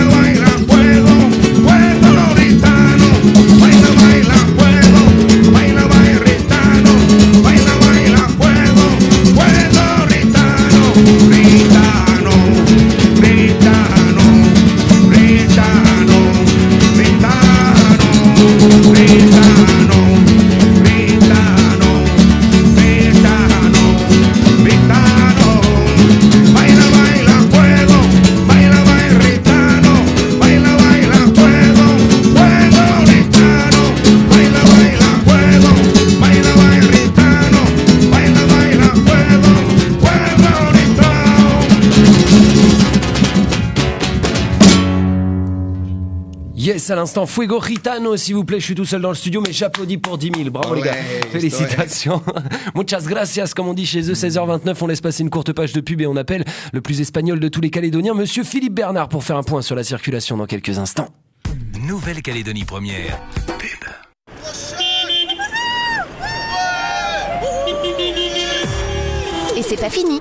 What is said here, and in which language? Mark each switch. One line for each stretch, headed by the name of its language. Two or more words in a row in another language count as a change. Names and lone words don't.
Spanish: baila, fuego, fuego gitano, baila, baila, fuego, baila, baila, gitano, baila, baila, fuego, fuego gitano, gitano, gitano, gitano, gitano, gitano, gitano, gitano, gitano. Baila, baila, fuego, baila, baila, gitano, baila, baila, fuego, fuego gitano, baila, baila, fuego, baila, baila, gitano, baila, baila, fuego, fuego gitano.
French: Yes, à l'instant, Fuego Gitano, s'il vous plaît. Je suis tout seul dans le studio, mais j'applaudis pour 10 000. Bravo, les gars. Félicitations.
Spanish: Muchas gracias,
French: comme on dit chez eux. 16h29, on laisse passer une courte page de pub et on appelle le plus espagnol de tous les Calédoniens, monsieur Philippe Bernard, pour faire un point sur la circulation dans quelques instants. Nouvelle-Calédonie première. Pub. Et c'est pas fini.